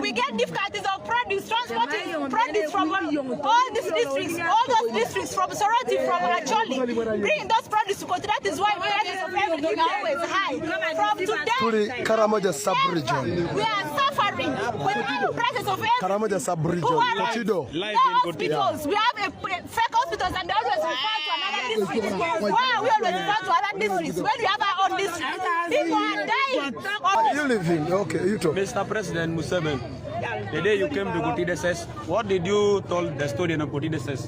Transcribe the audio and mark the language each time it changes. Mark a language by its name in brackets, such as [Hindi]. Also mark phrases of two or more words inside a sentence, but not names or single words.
[English] We get difficulties of produce, transporting produce from all these districts, all those districts from Soroti, from Acholi. Bring those produce to Koti. That is why prices of everything are always high. From today, Karamoja sub-region. We are suffering with high prices of everything. Karamoja sub-region. Kotido. No hospitals. We have fake hospitals and they always refer to another district. Why we always refer to other districts when we have our own district? People are dying. You live in, okay, you talk. Mr. President Museveni, the day you came to Kotideses, what did you tell the student of Kotideses?